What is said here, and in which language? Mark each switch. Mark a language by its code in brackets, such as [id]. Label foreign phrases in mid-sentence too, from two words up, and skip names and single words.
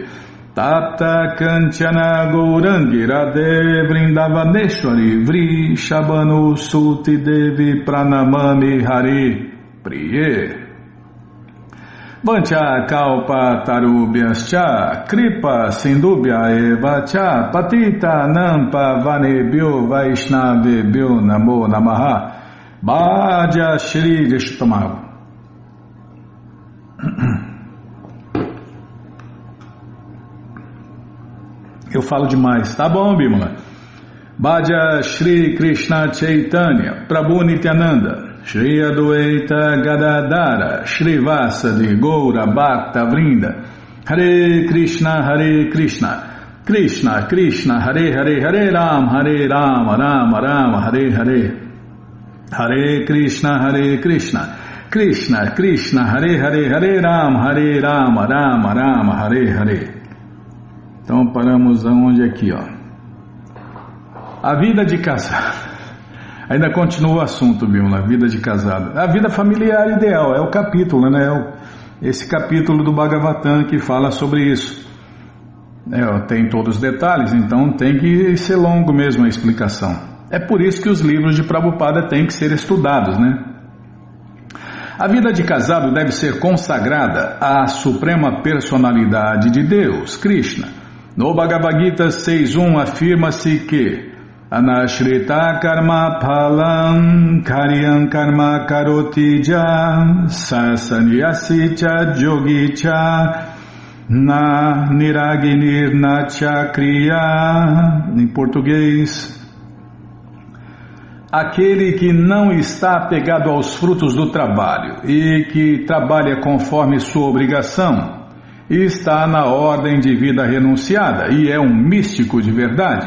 [sa] तप्त काञ्चन गौराङ्गि राधे वृन्दावनेश्वरि वृ षभानु सुते देवि प्रणमामि हरि प्रिये वाञ्छा कल्प तरुभ्यश्च कृपा सिन्धुभ्य एव च पतितानां पावनेभ्यो वैष्णवेभ्यो नमो नमः भज श्री. [pt] Deixa eu tomar água. Eu falo demais. Tá bom, Bimala. [sa] भज श्री कृष्ण चैतन्य प्रभु नित्यानन्द श्री अद्वैत गदाधर श्री वासादि गौर भक्त वृन्द हरे कृष्ण कृष्ण कृष्ण हरे हरे हरे राम राम राम हरे हरे हरे कृष्ण कृष्ण कृष्ण हरे हरे हरे राम राम राम हरे हरे Hare Rama Rama Rama Hare Hare Hare Krishna Krishna Krishna Hare Hare Hare Rama Rama Rama Hare Hare. [pt] Então paramos aonde aqui, ó. A vida de casado. Ainda continua o assunto, viu? A vida de casado. A vida familiar ideal, é o capítulo, né? Esse capítulo do Bhagavatam que fala sobre isso. Tem todos os detalhes, então tem que ser longo mesmo a explicação. É por isso que os livros de Prabhupada têm que ser estudados, né? A vida de casado deve ser consagrada à Suprema Personalidade de Deus, Krishna. No Bhagavad Gita 6.1 afirma-se que [sa] अनाश्रित कर्म फलं कार्यं कर्म करोति यः ससंन्यासी च योगी च न निरग्निर् न चाक्रियः. [pt] Em português, aquele que não está apegado aos frutos do trabalho e que trabalha conforme sua obrigação e está na ordem de vida renunciada e é um místico de verdade.